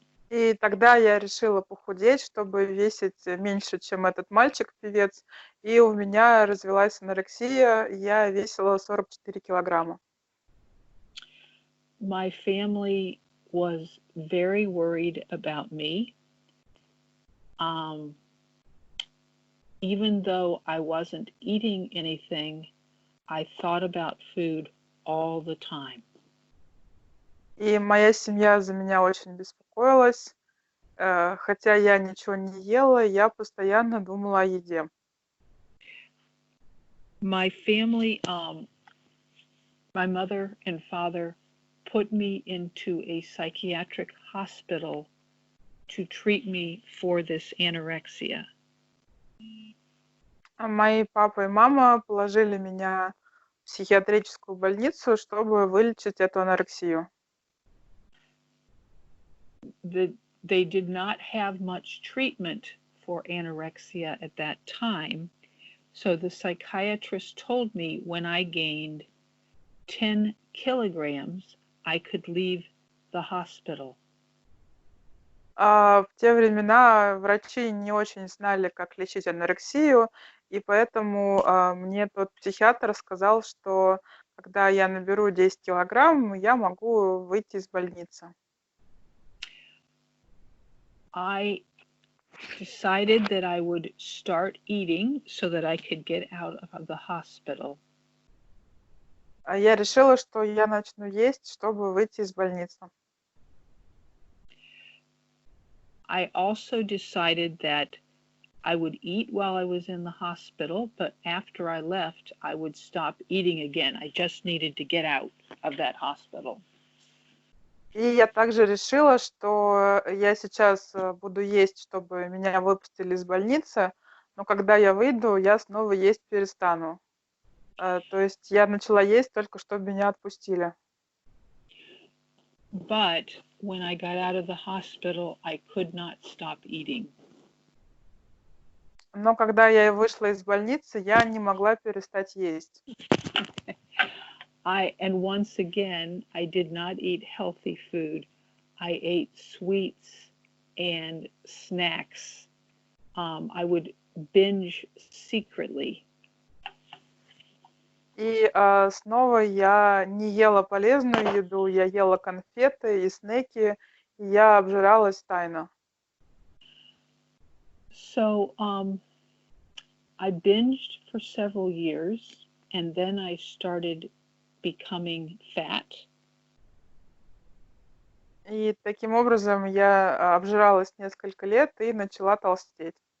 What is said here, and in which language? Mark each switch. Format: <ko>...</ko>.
<ru>И тогда я решила похудеть, чтобы весить меньше, чем этот мальчик-певец. И у меня развилась анорексия, я весила 44 килограмма.</ru> <en>My family was very worried about me. Even though I wasn't eating anything, I thought about food all the time.</en> <ru>И моя семья за меня очень беспокоилась. Хотя я ничего не ела, я постоянно думала о еде.</ru> <en>My family, my mother and father put me into a psychiatric hospital to treat me for this anorexia.</en> <ru>Мои папа и мама положили меня в психиатрическую больницу, чтобы вылечить эту анорексию.</ru> <en>They did not have much treatment for anorexia at that time, so the psychiatrist told me when I gained 10 kilograms, I could leave the hospital.</en> <ru>В те времена врачи не очень знали, как лечить анорексию, и поэтому мне тот психиатр сказал, что когда я наберу 10 килограмм, я могу выйти из больницы.</ru> <en>I decided that I would start eating so that I could get out of the hospital.</en> <ru>Я решила, что я начну есть, чтобы выйти из больницы.</ru> <en>I also decided that I would eat while I was in the hospital, but after I left, I would stop eating again. I just needed to get out of that hospital.</en> <ru>И я также решила, что я сейчас буду есть, чтобы меня выпустили из больницы, но когда я выйду, я снова есть перестану. То есть я начала есть только, чтобы меня отпустили.</ru> <en>But when I got out of the hospital, I could not stop eating.</en> <ru>Но когда я вышла из больницы, я не могла перестать есть.</ru> <en>And once again, I did not eat healthy food. I ate sweets and snacks. I would binge secretly.</en> <ru>И снова я не ела полезную еду, я ела конфеты и снеки, и я обжиралась тайно.</ru> <en>So I binged for several years, and then I started becoming fat.</en> <ru>И таким образом я обжиралась несколько лет и начала толстеть.</ru>